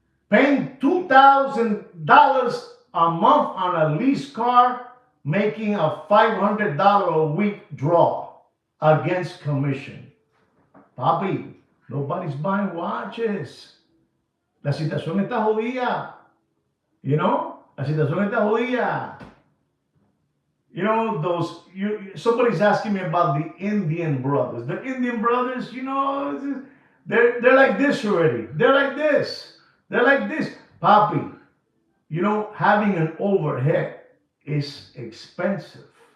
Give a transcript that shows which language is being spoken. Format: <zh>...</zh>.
<en>Paying $2,000 a month on a lease car, making a $500 a week draw against commission. Papi, nobody's buying watches.</en> <es>La situación está jodida.</es> <en>You know?</en> <es>La situación está jodida.</es> <en>You know, somebody's asking me about the Indian brothers. The Indian brothers, you know, they're like this already. They're like this. They're like this. Papi, you know, having an overhead is expensive.</en>